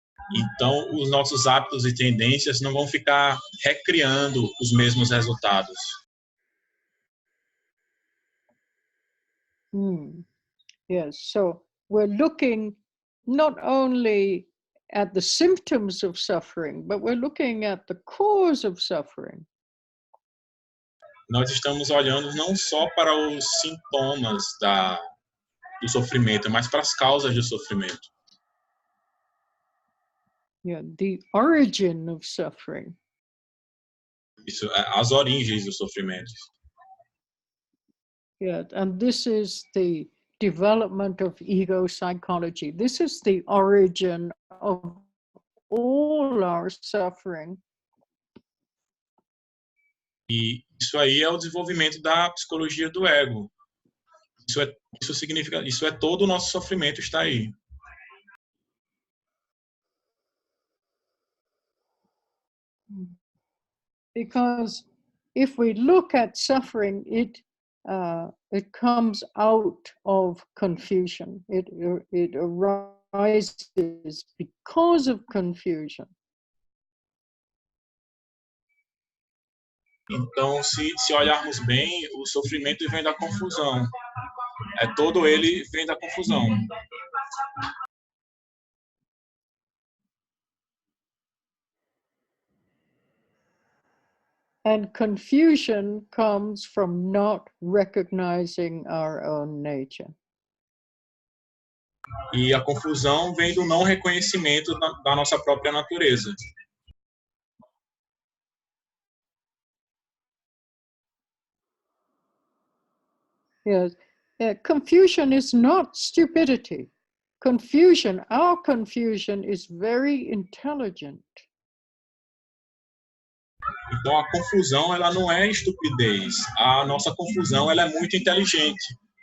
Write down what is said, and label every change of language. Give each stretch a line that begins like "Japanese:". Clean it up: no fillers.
Portuguese: Então, os nossos hábitos e tendências não vão ficar recriando os mesmos resultados.
English: Yes, so we're looking not only at the symptoms of suffering, but we're looking at the cause of suffering.
Portuguese: Nós estamos olhando não só para os sintomas do sofrimento, mas para as causas do sofrimento.
English: Yeah, the origin of suffering.
Portuguese: Isso, as origens dos sofrimentos.
English: Yeah, and this is the development of ego psychology. This is the origin of all our suffering.
Portuguese: E isso aí é o desenvolvimento da psicologia do ego. Isso significa, isso é todo o nosso sofrimento está aí.
English: Because if we look at suffering, it comes out of confusion. It arises because of confusion.
Portuguese: Então, se olharmos bem, o sofrimento vem da confusão. Todo ele vem da confusão.
English: And confusion comes from not recognizing our own nature.
Portuguese: E a confusão vem do não reconhecimento da nossa própria natureza.
English: Yes, confusion is not stupidity. Confusion, our confusion is very intelligent.
Portuguese: Então a confusão ela não é estupidez. A nossa confusão ela é muito inteligente.